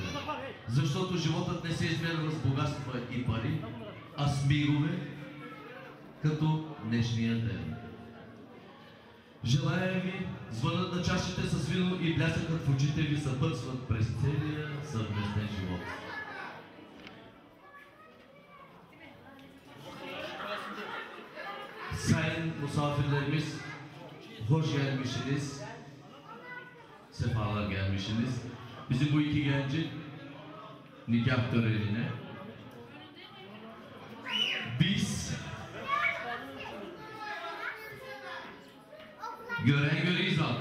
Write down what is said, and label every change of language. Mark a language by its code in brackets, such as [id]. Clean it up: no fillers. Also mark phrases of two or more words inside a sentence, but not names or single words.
[bg] Защото животът не се измерва с богатства и пари, а с мигове, като днешния ден. Желая ви звънът на чашите с вино и блясъкът в очите ви съпътстват през целия съвместен живот. [tr] Sayın misafirlerimiz, hoş gelmişsiniz, sefalar gelmişsiniz. Bizim bu iki gencin nikah törenine biz gören göreyiz abi.